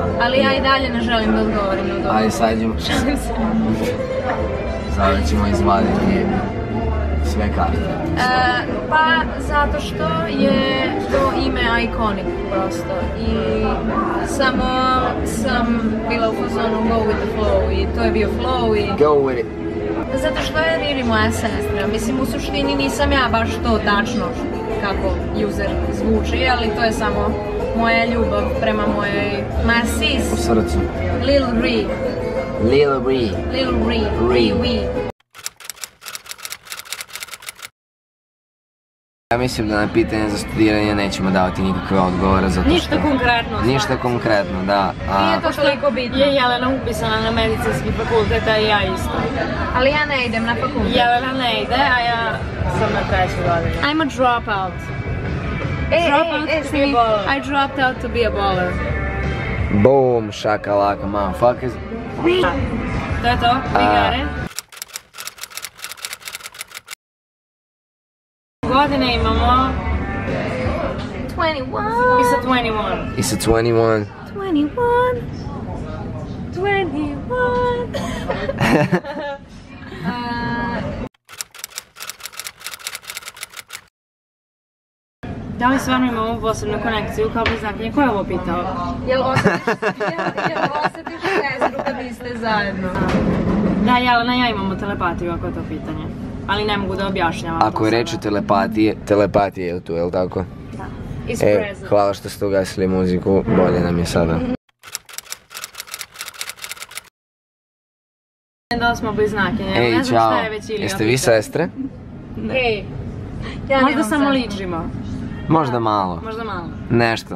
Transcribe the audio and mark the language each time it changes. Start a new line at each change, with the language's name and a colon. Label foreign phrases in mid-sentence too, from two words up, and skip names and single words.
Serbian: Ali ja i dalje ne želim da odgovorim na odgovor. Ali sad ćemo... Sada ćemo izvaditi sve karte. Pa, zato što je to ime iconic prosto. I samo sam bila u fazonu
English: go with the flow
Serbian: i to je bio flow i...
English: Go with it.
Serbian: Zato što je Riri moja sestra. Mislim, u suštini nisam ja baš to tačno kako user zvuči, ali to je samo moja ljubav prema mojoj sis. U srcu. Lil Ri. Lil Ri. Lil Ri. Ri. Ja mislim da na pitanje za studiranje nećemo davati nikakve odgovore zato što... Ništa konkretno. Ništa konkretno, da. Nije to toliko bitno. Je Jelena upisana na medicinski fakultet, a i ja isto. Ali ja ne idem na fakultet. Jelena ne ide, a ja sam na 3. godini.
English: I'm a dropout. I dropped out to be a baller. Boom, shakalaka, motherfuckers.
Serbian: To je to, Vigare. Godine imamo... 21.
English: It's a 21. It's a 21. 21. 21.
Serbian: Da li stvarno imamo posebnu konekciju kao bliznakinje? Ko je ovo pitao? Jel osjetiš vezu kad niste zajedno? Da, Jelena i ja imamo telepatiju ako je to pitanje. Ali ne mogu da objašnjavam. Ako je reč o telepatije je tu, jel tako? Da.
English: Is present.
Serbian: Hvala što ste ugasili muziku, bolje nam je sada. Da smo bliznakinje, ne znam šta je već Ilija. Jeste vi sestre? Ej, možda samo ličimo. Možda malo. Možda malo. Nešto.